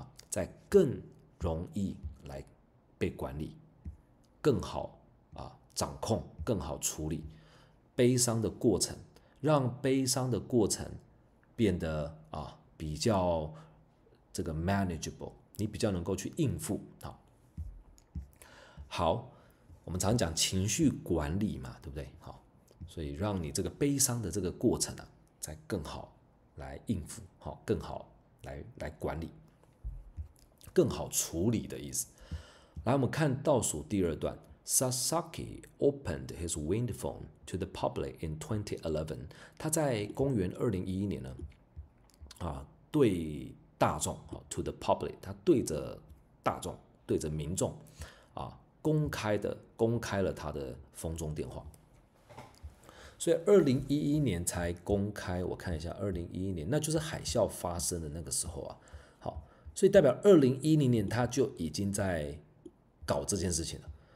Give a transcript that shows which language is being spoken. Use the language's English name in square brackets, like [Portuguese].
[Chinese] 在更容易来被管理，更好掌控，更好处理悲伤的过程，让悲伤的过程变得比较这个 manageable， 你比较能够去应付好，我们常讲情绪管理嘛，对不对？所以让你这个悲伤的这个过程再更好来应付，更好来管理，更好处理的意思。来，我们看倒数第2段。 [English] Sasaki opened his wind phone to the public in 2011。 [Chinese] 他在公元2011年呢，对大众 [English] to the public， [Chinese] 他对着大众，对着民众公开了他的风中电话。所以2011年才公开，我看一下2011年，那就是海啸发生的那个时候好，所以代表2010年他就已经在搞这件事情了。